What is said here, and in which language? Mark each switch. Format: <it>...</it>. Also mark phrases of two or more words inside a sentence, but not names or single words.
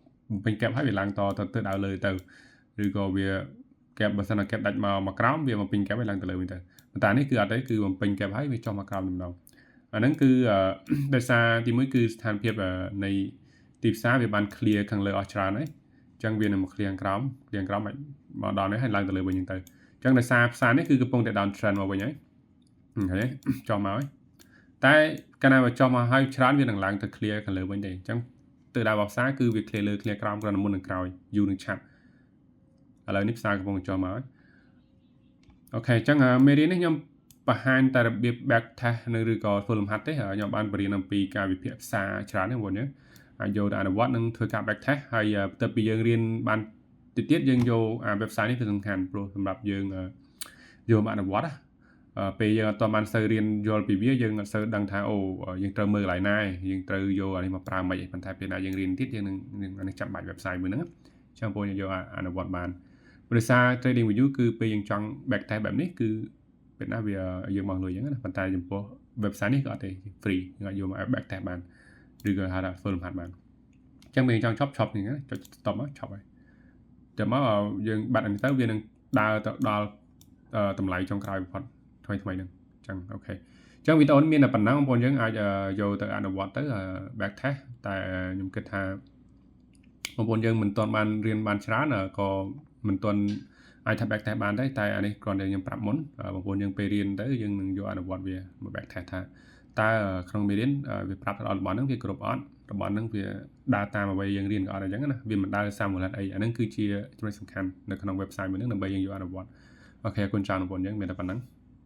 <km>ពេញកែបហើយវាឡើងតទៅដល់លើទៅឬក៏វាកែបបើសិនណាកែបដាច់មកក្រោមវាមកពេញកែបហើយឡើងទៅលើវិញទៅប៉ុន្តែនេះគឺអត់ទេគឺបំពេញកែបហើយវាចុះមកក្រោមម្ដងអាហ្នឹងគឺដោយសារទីមួយគឺស្ថានភាពនៃទីផ្សារវាបាន clear ខាងលើអស់ច្រើនហើយអញ្ចឹងវានឹងមក clear ក្រោមមកដល់នេះហើយឡើងទៅលើវិញហ្នឹងទៅអញ្ចឹងដោយសារផ្សារនេះគឺកំពុងតែ</km> <en>down trend</en> <km>មកវិញហើយឃើញទេចុះមកហើយតែកាលណាវាចុះមកហើយច្រើនវានឹងឡើងទៅ clear ខាងលើវិញទេអញ្ចឹងទៅដល់ផ្សារគឺវា clear លើ clear ក្រោមគ្រាន់តែមុននឹងក្រោយយូរនឹងឆាប់ឥឡូវនេះផ្សារកំពុងចុះមកហើយអូខេអញ្ចឹងមេរៀននេះខ្ញុំបង្ហាញតែរបៀប</km> <en>back test</en> <km>នៅឬក៏ធ្វើលំហាត់ទេខ្ញុំបានបរៀនអំពីការវិភាគផ្សារច្រើនហ្នឹងបងញ៉ឹងអាចយកទៅអនុវត្តនិងធ្វើការ</km> <en>back test</en> <km>ហើយបន្ទាប់ពីយើងរៀនបានទៀត យើងយកwebsite នេះវាសំខាន់ព្រោះសម្រាប់យើងយកមកអនុវត្តពេលយើងអត់បានសូវរៀនយល់ពីវាយើងអត់សូវដឹងថាអូយើងត្រូវមើលកន្លែងណាយើងត្រូវយកអានេះមកប្រើមិនប៉ុន្តែពេលណាយើងរៀនទៀតយើងនឹងចាំបាច់ website មួយហ្នឹងអញ្ចឹងបងយើងយក អនុវត្តបានដោយសារ trading view គឺពេលយើងចង់</km> <en>back test</en> <km>បែបនេះគឺពេលណាវាយើងមកលុយអញ្ចឹងណាប៉ុន្តែចំពោះ website នេះក៏អត់ទេ free យើងអាចយកមក back test បានឬក៏ហៅថា full លំហាត់បានអញ្ចឹងពេលចង់ឈប់អញ្ចឹងចុច stop មកឈប់ហើយតែមកយើងបាត់អញ្ចឹងទៅវានឹងដើរទៅដល់តម្លៃចុងក្រោយបំផុតថ្មីហ្នឹងអញ្ចឹង អូខេអញ្ចឹងវីដេអូនេះមានតែប៉ុណ្ណឹងបងប្អូនយើងអាចយកទៅអនុវត្តទៅ</km> <en>back test</en> <km>តែខ្ញុំគិតថាបងប្អូនយើងមិនទាន់បានរៀនបានច្រើនក៏មិនទាន់អាចថា</km> <en>back test</en> <km>បានដែរតែអានេះគ្រាន់តែខ្ញុំប្រាប់មុនបងប្អូនយើងពេលរៀនទៅយើងនឹងយកអនុវត្តវាមក</km> <en>back test</en> <km>ថាតើក្នុងមេរៀនវាប្រាប់ដល់របស់ហ្នឹងវាគ្រប់អត់របស់ហ្នឹងវាដើរតាមអ្វីយើងរៀនក៏អត់អញ្ចឹងណាវាមិនដើរតាមមូលហេតុអីអាហ្នឹងគឺជាចំណុចសំខាន់នៅក្នុង website មួយហ្នឹងដើម្បីយើងយកអនុវត្តអូខេអរគុណច្រើនបងប្អូនយើងមានតែប៉ុណ្ណឹង</km>